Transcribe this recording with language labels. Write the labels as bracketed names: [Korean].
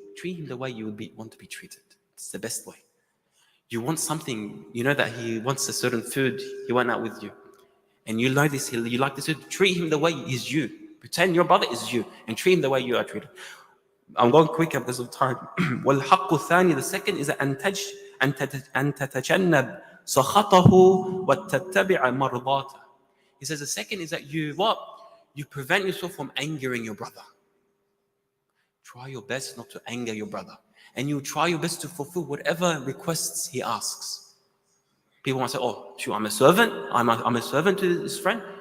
[English] treat him the way you would want to be treated. It's the best way. You want something, you know that he wants a certain food, he went out with you. And you know this, you like this food, treat him the way he's you. Pretend your brother is you and treat him the way you are treated. I'm going quicker because of time. [Arabic] والحق الثاني, [English] the second is [Arabic] أن تتجنب سخطه وتتبع مرضاته. [English] He says the second is that you what? You prevent yourself from angering your brother. Try your best not to anger your brother. And you try your best to fulfill whatever requests he asks. People might say, oh, shoot, I'm a servant. I'm a servant to his friend.